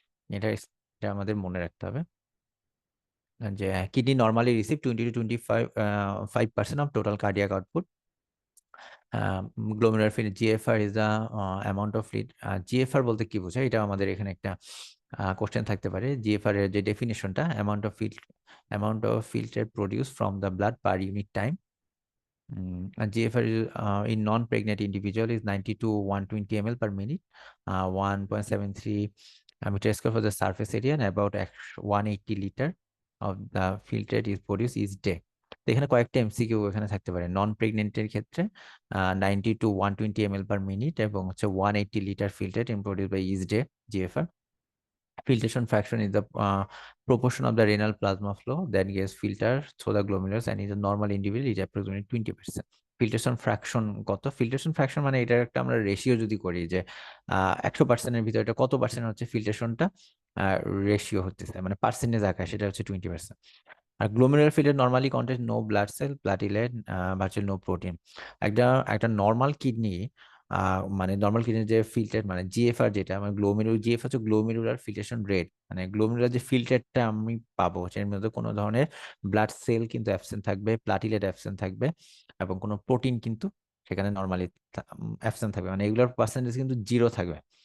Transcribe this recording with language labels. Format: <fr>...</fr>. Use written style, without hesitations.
<bn>এটা এটা আমাদের মনে রাখতে হবে যে</bn> <en>Kidney normally receive 20 to 25% of total cardiac output. Glomerular field GFR is the amount of fluid.</en> <bn>GFR বলতে কি বোঝায়, এটা আমাদের এখানে একটা কোশ্চেন থাকতে পারে। জিএফআর এর যে ডেফিনিশনটা,</bn> <en>Amount of filter produce from the blood per unit time. GFR in non-pregnant individual is 90 to 120 ml per minute, 1.73 meter square for the surface area, and about 180 liter of the filtrate is produced each day.</en> <bn>তো এখানে কয়েকটা MCQ এখানে থাকতে পারে। নন প্রেগনেন্টের ক্ষেত্রে 90 to 120 ml per minute এবং হচ্ছে 180 litre</bn> <en>filtrate produce by each day</en> <bn>GFR.</bn> <en>Filtration fraction is the proportion of the renal plasma flow that gets filtered through the glomerulus, and in a normal individual is approximately 20%.</en> <bn>Filtration fraction কত? Filtration fraction মানে এটার একটা আমরা ratio যদি করি যে 100%-এর ভিতরে এটা কত পার্সেন্ট হচ্ছে ফিল্ট্রেশনটা রেশিও হতেছে, মানে পার্সেন্টেজ আকার, সেটা হচ্ছে 20%।</bn> <en>আর glomerular filter normally content no blood cell, platelet, virtually no protein.</en> <bn>একটা একটা নর্মাল কিডনি, মানে নর্মাল কিডনির যে ফিল্টার মানে জিএফআর, যেটা মানে জিএফ হচ্ছে গ্লোমেরুলার ফিল্ট্রেশন রেট, মানে গ্লোমেরুলার যে ফিল্টারটা আমি পাবো সেটার মধ্যে কোনো ধরনের ব্লাড সেল কিন্তু অ্যাবসেন্ট থাকবে, প্লাটিলেট অ্যাবসেন্ট থাকবে, এবং কোনো প্রোটিন কিন্তু সেখানে নর্মালি অ্যাবসেন্ট থাকবে, মানে এগুলোর পার্সেন্টেজ কিন্তু জিরো থাকবে।</bn>